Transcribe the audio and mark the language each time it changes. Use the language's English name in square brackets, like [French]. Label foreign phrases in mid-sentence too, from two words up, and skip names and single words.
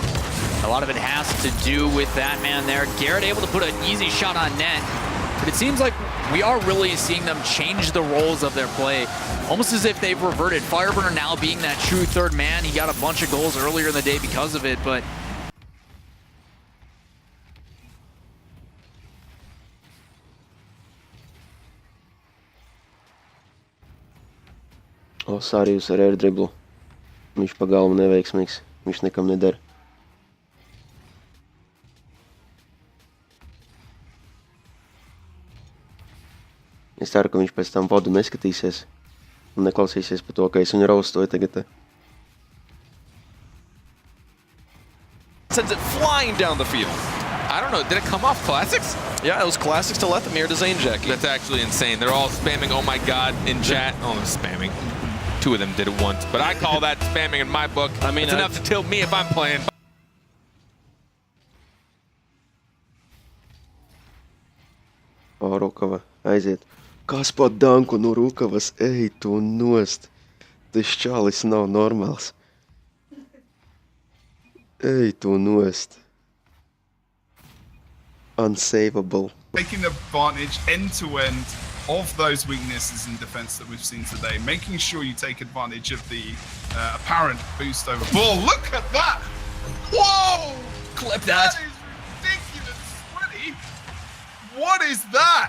[English] A lot of it has to do with that man there. Garrett able to put an easy shot on net, but it seems like we are really seeing them change the roles of their play, almost as if they've reverted. Fireburner now being that true third man. He got a bunch of goals earlier in the day because of it, but [Latvian] Sariuss ar air driblu. Viņš pa galvu neveiksmīgs. Viņš nekam neder. Es ceru, ka viņš pēc tam Wadu neskatīsies un neklausīsies par to, ka es viņu raustoju tagad. [English] Sends it flying down the field. I don't know, did it come off Klassux? Yeah, it was Klassux to Lethamir to ZaneJackey. That's actually insane. They're all spamming, oh my god, in chat. Oh, they're spamming. 2 of them did it once, but I call that spamming in my book. I mean, it's enough to tilt me if I'm playing. [Latvian] Rukava, aiziet. Kas pa danku no Rukavas? Ej, tu nost. Tas čalis nav normāls. Ej, tu nost. [English] Unsavable. Taking advantage end-to-end of those weaknesses in defense that we've seen today, making sure you take advantage of the apparent boost over ball. Look at that! Whoa! Clip that. That is ridiculous, Squiddy. What is that?